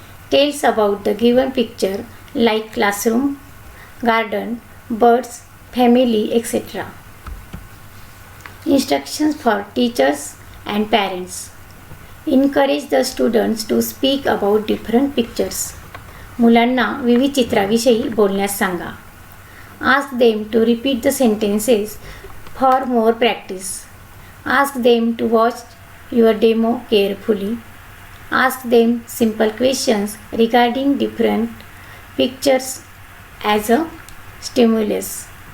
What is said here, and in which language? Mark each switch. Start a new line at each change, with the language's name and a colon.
English: Tells about the given picture like classroom, garden, birds, family, etc. Instructions for teachers and parents. Encourage the students to speak about different pictures.
Marathi: मुलांना विविध चित्राविषयी बोलण्यास सांगा.
English: Ask them to repeat the sentences for more practice. Ask them to watch your demo carefully. Ask them simple questions regarding different pictures as a stimulus.